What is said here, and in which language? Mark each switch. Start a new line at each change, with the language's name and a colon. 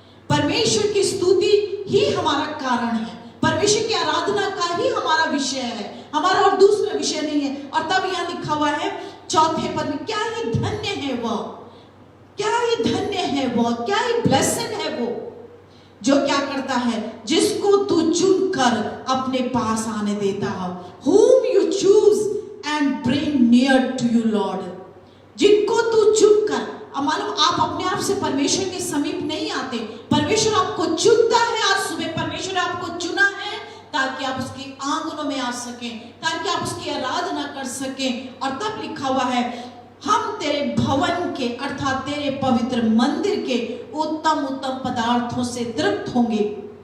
Hindi: परमेश्वर की स्तुति ही हमारा कारण है, परमेश्वर की आराधना का ही हमारा विषय है, हमारा और दूसरा विषय नहीं है। और तब यहाँ लिखा हुआ है 4वें पद में, क्या ही धन्य है वो, क्या ही धन्य है वो, क्या ही ब्लेसेड है वो जो क्या करता है, जिसको तू चुनकर अपने पास आने देता हो।
English: whom you choose and bring near to you Lord।
Hindi: जिनको तू चुनकर, अब मालूम आप अपने आप से परमेश्वर के समीप नहीं आते, परमेश्वर आपको चुनता है। आज सुबह परमेश्वर आपको चुना है ताकि आप उसके आंगनों में आ सकें, ताकि आप उसकी आराधना कर सकें। और तब लिखा हुआ है, हम तेरे भवन के अर्थात तेरे पवित्र मंदिर के उत्तम उत्तम पदार्थों से तृप्त होंगे।